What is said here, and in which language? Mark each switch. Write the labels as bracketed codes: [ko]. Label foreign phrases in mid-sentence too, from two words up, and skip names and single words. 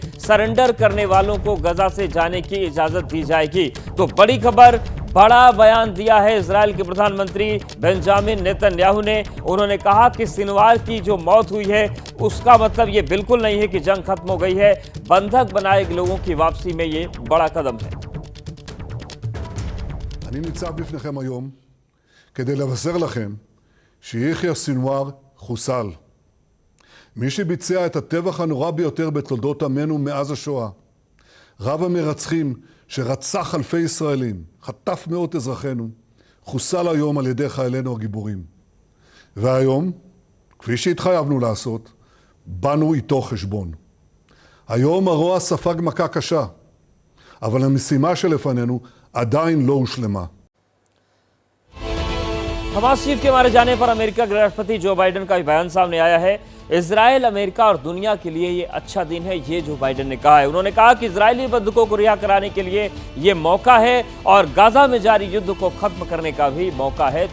[hi] सरेंडर करने वालों को गजा से जाने की इजाजत दी जाएगी। तो बड़ी खबर, बड़ा बयान दिया है इजराइल के प्रधानमंत्री बेंजामिन नेतन्याहू ने। उन्होंने कहा कि सिनवार की जो मौत हुई है उसका मतलब ये बिल्कुल नहीं है कि जंग खत्म हो गई है। बंधक बनाए गए लोगों की वापसी में ये बड़ा कदम है। [he] אני ניצב בפניכם היום כדי לבשר לכם שיחיא סנוואר חוסל. מי שביצע את הטבח הנורא ביותר בתולדות עמנו מאז השואה, רב המרצחים שרצח אלפי ישראלים, חטף מאות אזרחינו, חוסל היום על ידי חיילינו הגיבורים. והיום, כפי שהתחייבנו לעשות, באנו איתו חשבון. היום הרוע ספג מכה קשה, אבל המשימה שלפנינו עדיין לא הושלמה. [hi] हमास चीफ के मारे जाने पर अमेरिका के राष्ट्रपति जो बाइडेन का बयान सामने आया है। इजराइल, अमेरिका और दुनिया के लिए ये अच्छा दिन है, ये जो बाइडेन ने कहा है। उन्होंने कहा कि इजरायली बंधकों को रिहा कराने के लिए ये मौका है और गाजा में जारी युद्ध को खत्म करने का भी मौका है।